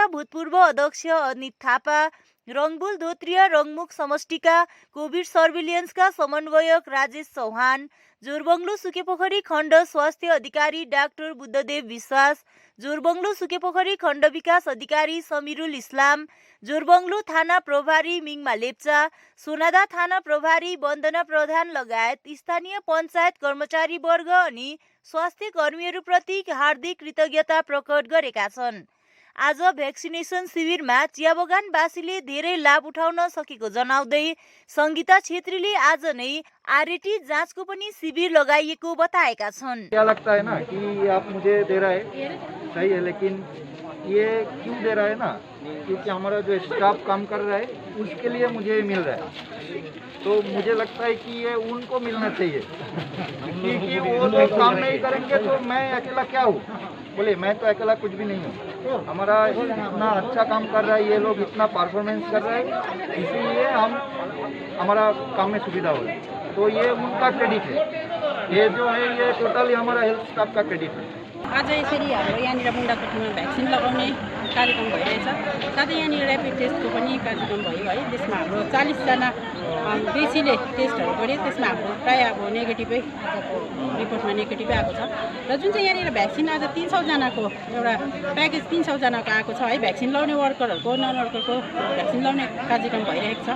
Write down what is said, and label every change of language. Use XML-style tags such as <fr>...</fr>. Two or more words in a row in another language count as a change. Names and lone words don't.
<ne>भूतपूर्व अध्यक्ष अनित थापा, रङ्बुल धोत्रिया रङ्मुख समष्टिका कोभिड सर्भिलियन्सका समन्वयक राजेश चौहान, जोरबङ्गलो सुकेपोखरी खण्ड स्वास्थ्य अधिकारी डाक्टर बुद्धदेव विश्वास, जोरबङ्गलो सुकेपोखरी खण्ड विकास अधिकारी समिरुल इस्लाम, जोरबङ्गलो थाना प्रभारी मिङमा लेप्चा, सोनादा थाना प्रभारी वन्दना प्रधान लगायत स्थानीय पञ्चायत कर्मचारी वर्ग अनि स्वास्थ्य कर्मीहरूप्रति हार्दिक कृतज्ञता प्रकट गरेका छन्। आज भ्याक्सिनेसन शिविरमा चिया बगानवासीले धेरै लाभ उठाउन सकेको जनाउँदै सङ्गीता छेत्रीले आज नै आरटी जाँचको पनि शिविर लगाइएको बताएका छन्।</ne> <hi>क्या लगता है ना कि आप मुझे दे रहे हैं सही है, लेकिन ये क्यों दे रहा है ना, क्योंकि हमारा जो स्टाफ काम कर रहा है उसके लिए मुझे मिल रहा है। तो मुझे लगता है कि ये उनको मिलना चाहिए, क्योंकि वो लोग काम नहीं करेंगे तो मैं अकेला क्या हूँ। बोले मैं तो अकेला कुछ भी नहीं हूँ, हमारा इतना अच्छा काम कर रहा है, ये लोग इतना परफॉर्मेंस कर रहा है, इसीलिए हमारा काम में सुविधा हो रही है। तो ये उनका क्रेडिट है, ये जो है ये टोटली हमारा</hi> <en>health staff</en> <hi>का क्रेडिट है।</hi> <ne>आज यसरी हाम्रो यहाँनिर मुन्डाकोटीमा भ्याक्सिन लगाउने कार्यक्रम भइरहेछ, साथै यहाँनिर ऱ्यापिड टेस्टको पनि कार्यक्रम भयो है। त्यसमा हाम्रो 40जना बेसीले टेस्टहरू गरे, त्यसमा हाम्रो प्राय अब नेगेटिभै आजको रिपोर्टमा नेगेटिभै आएको छ। र जुन चाहिँ यहाँनिर भ्याक्सिन आज 300जनाको एउटा प्याकेज 300जनाको आएको छ है, भ्याक्सिन लगाउने वर्करहरूको नन वर्करको भ्याक्सिन लगाउने कार्यक्रम भइरहेको छ।</ne>